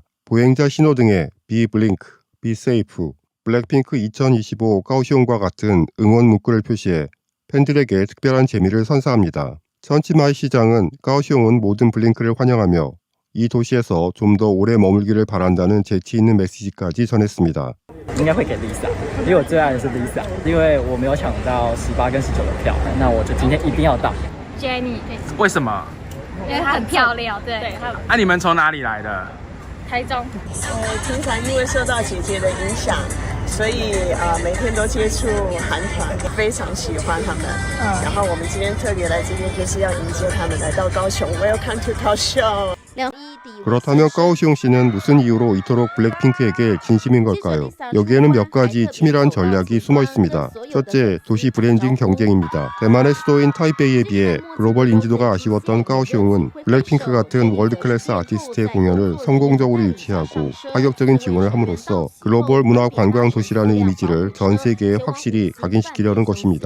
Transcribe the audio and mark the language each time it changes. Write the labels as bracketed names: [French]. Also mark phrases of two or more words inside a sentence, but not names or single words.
[Korean] 보행자 신호등에 [English] Be Blink, Be Safe, [Korean] 블랙핑크 2025 까오시옹과 같은 응원 문구를 표시해 팬들에게 특별한 재미를 선사합니다. 천치마이 시장은 까오시옹은 모든 블링크를 환영하며 이 도시에서 좀 더 오래 머물기를 바란다는 재치 있는 메시지까지 전했습니다. [Chinese] 应该会给 Lisa， 因为我最爱的是 Lisa， 因为我没有抢到18跟19的票，那我就今天一定要到。 Jennie，为什么？因为她很漂亮，对。你们从哪里来的？台中。平常因为受到姐姐的影响，所以每天都接触韩团，非常喜欢他们。然后我们今天特别来这边，就是要迎接他们来到高雄。 [English] Welcome to [Chinese] 高雄。 [Korean] 그렇다면 까오시옹 씨는 무슨 이유로 이토록 블랙핑크에게 진심인 걸까요? 여기에는 몇 가지 치밀한 전략이 숨어 있습니다. 첫째, 도시 브랜딩 경쟁입니다. 대만의 수도인 타이베이에 비해 글로벌 인지도가 아쉬웠던 까오시옹은 블랙핑크 같은 월드클래스 아티스트의 공연을 성공적으로 유치하고 파격적인 지원을 함으로써 글로벌 문화 관광 도시라는 이미지를 전 세계에 확실히 각인시키려는 것입니다.